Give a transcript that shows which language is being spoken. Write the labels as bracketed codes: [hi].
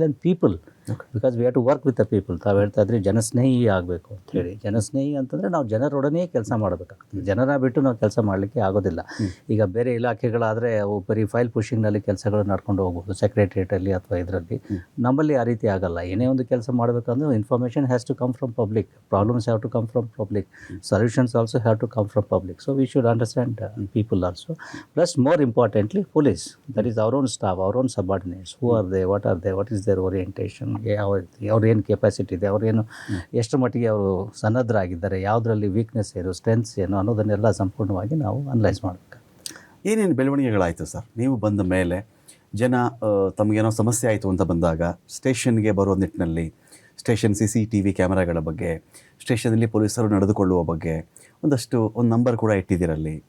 [en] Then people, because we have to work with the people. [kn] ತಾವು ಹೇಳ್ತಾ ಇದ್ರಿ ಜನಸ್ನೇಹಿ ಆಗಬೇಕು ಅಂತೇಳಿ. ಜನಸ್ನೇಹಿ ಅಂತಂದರೆ ನಾವು ಜನರೊಡನೆ ಕೆಲಸ ಮಾಡಬೇಕಾಗ್ತದೆ. ಜನರ ಬಿಟ್ಟು ನಾವು ಕೆಲಸ ಮಾಡಲಿಕ್ಕೆ ಆಗೋದಿಲ್ಲ. ಈಗ ಬೇರೆ ಇಲಾಖೆಗಳಾದರೆ ಅವು ಬರೀ ಫೈಲ್ ಪುಷಿಂಗ್ನಲ್ಲಿ ಕೆಲಸಗಳು ನಡ್ಕೊಂಡು ಹೋಗ್ಬೋದು, ಸೆಕ್ರೆಟ್ರಿಯೇಟಲ್ಲಿ ಅಥವಾ ಇದರಲ್ಲಿ. ನಮ್ಮಲ್ಲಿ ಆ ರೀತಿ ಆಗಲ್ಲ. ಏನೇ ಒಂದು ಕೆಲಸ ಮಾಡಬೇಕಂದ್ರೆ [en] information has to come from public, problems have to come from public, solutions also have to come from public. So we should understand people also. Plus more importantly police, that is our own staff, our own subordinates. Who are they, what are they, what is their orientation, [kn] ಅವ್ರ ಏನು capacity ಇದೆ, ಅವ್ರೇನು ಎಷ್ಟು ಮಟ್ಟಿಗೆ ಅವರು ಸನ್ನದ್ಧರಾಗಿದ್ದಾರೆ, ಯಾವುದರಲ್ಲಿ weakness ಏನು, strengths ಏನು ಅನ್ನೋದನ್ನೆಲ್ಲ ಸಂಪೂರ್ಣವಾಗಿ ನಾವು ಅನಲೈಸ್ ಮಾಡಬೇಕು. ಏನೇನು ಬೆಳವಣಿಗೆಗಳಾಯಿತು ಸರ್ ನೀವು ಬಂದ ಮೇಲೆ? ಜನ ತಮಗೇನೋ ಸಮಸ್ಯೆ ಆಯಿತು ಅಂತ ಬಂದಾಗ ಸ್ಟೇಷನ್ಗೆ ಬರೋ ನಿಟ್ಟಿನಲ್ಲಿ ಸ್ಟೇಷನ್ CCTV ಕ್ಯಾಮರಾಗಳ ಬಗ್ಗೆ, ಸ್ಟೇಷನಲ್ಲಿ ಪೊಲೀಸರು ನಡೆದುಕೊಳ್ಳುವ ಬಗ್ಗೆ ಒಂದು ನಂಬರ್ ಕೂಡ ಇಟ್ಟಿದ್ದೀರಲ್ಲಿ.